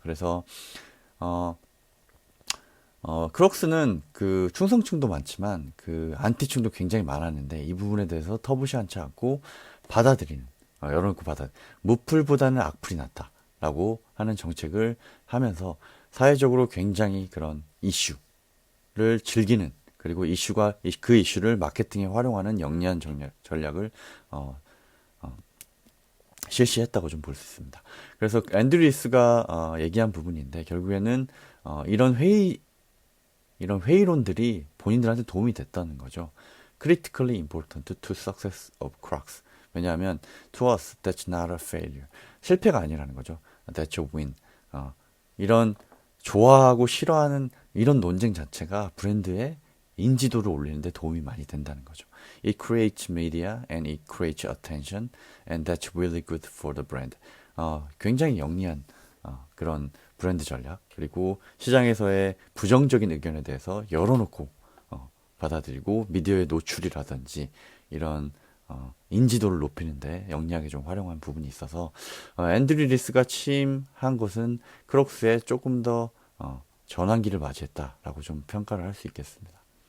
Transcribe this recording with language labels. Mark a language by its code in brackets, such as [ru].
[ko] 그래서 크록스는 그 충성층도 많지만 그 안티층도 굉장히 많았는데 이 부분에 대해서 터부시한치 않고 받아들이는 열어놓고 무풀보다는 악플이 낫다라고 하는 정책을 하면서 사회적으로 굉장히 그런 이슈를 즐기는 그리고 그 이슈를 마케팅에 활용하는 영리한 전략을 실시했다고 좀 볼 수 있습니다. 그래서 앤드리스가 얘기한 부분인데 결국에는 이런 회의론들이 본인들한테 도움이 됐다는 거죠. [en] Critically important to success of Crocs. [ko] 왜냐하면 [en] to us that's not a failure. [ko] 실패가 아니라는 거죠. [en] That's a win. [ko] 이런 좋아하고 싫어하는 이런 논쟁 자체가 브랜드의 인지도를 올리는데 도움이 많이 된다는 거죠. [en] It creates media and it creates attention and that's really good for the brand. [ko] 굉장히 영리한 그런 브랜드 전략 그리고 시장에서의 부정적인 의견에 대해서 열어놓고 받아들이고 미디어의 노출이라든지 이런 인지도를 높이는데 영리하게 좀 활용한 부분이 있어서 앤드류 리스가 취임한 것은 크록스에 조금 더 전환기를 맞이했다라고 좀 평가를 할 수 있겠습니다.